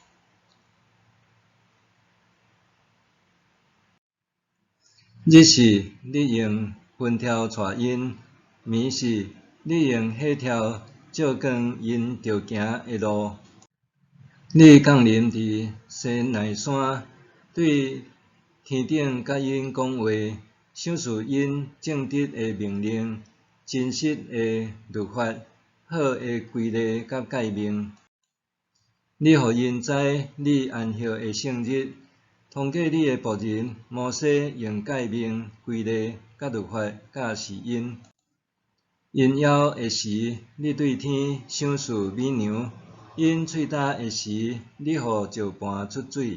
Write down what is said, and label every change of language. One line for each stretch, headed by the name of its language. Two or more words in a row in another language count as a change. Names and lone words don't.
Min Nan Chinese: 日时，你用云条带因；暝时，你用火条照光因着行的路。你降临伫西奈山，对天顶甲因讲话，赏赐因正直的命令、真实的律法、好的规例甲诫命。你互因知你安息的圣日，通过你的仆人摩西用诫命、规例甲律法教示因。因枵的时，你对天赏赐美牛；因喙焦的时，你互石盘出水。